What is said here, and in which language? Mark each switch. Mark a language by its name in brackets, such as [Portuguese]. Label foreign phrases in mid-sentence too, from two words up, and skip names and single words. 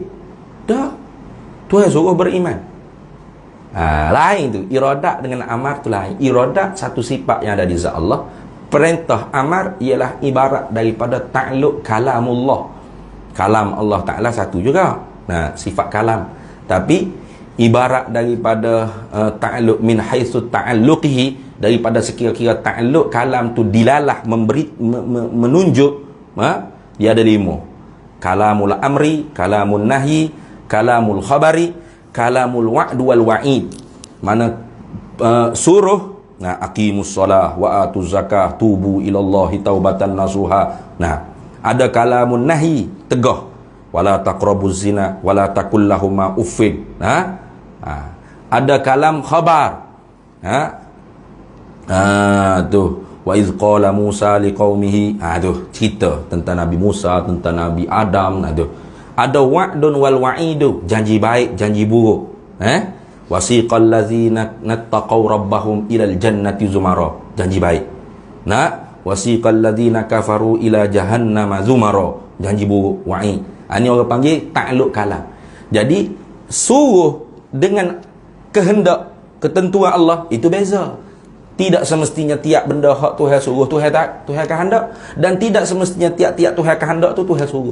[Malay] Dah. Tuhan suruh beriman. Lain tu. Iradat dengan amar tu lain. Iradat satu sifat yang ada di zat Allah. Perintah amar ialah ibarat daripada ta'alluq kalamullah. Kalam Allah Ta'ala satu juga. Sifat kalam. Tapi ibarat daripada ta'alluq [Arabic] من حيث تعلقه, [Malay] daripada sekira-kira ta'alluq kalam tu dilalah, memberi, menunjuk, dia ada 5. [Arabic] كلام الأمر، كلام النهي، كلام الخبر، كلام الوعد والوعيد. [Malay] Mana suruh, [Arabic] أقيموا الصلاة وآتوا الزكاة توبوا إلى الله توبة نصوحا. [Malay] Ada kalamun nahyi, tegah, [Arabic] ولا تقربوا الزنا ولا تقل لهما أف. [Malay] Ada kalam khabar, tu [Arabic] وإذ قال موسى لقومه, [Malay] tu cerita tentang Nabi Musa, tentang Nabi Adam. Tu Ada [Arabic] وعد والوعيد, [Malay] janji baik, janji buruk. [Arabic] وسيق الذين اتقوا ربهم إلى الجنة زمرا, [Malay] janji baik. [Arabic] وسيق الذين كفروا إلى جهنم زمرا, [Malay] janji buruk, wa'id. Ini orang panggil ta'alluq kalam. Jadi suruh dengan kehendak, ketentuan Allah itu beza. Tidak semestinya tiap benda hak Tuhan suruh Tuhan kehendak, dan tidak semestinya tiap-tiap Tuhan kehendak tu Tuhan suruh.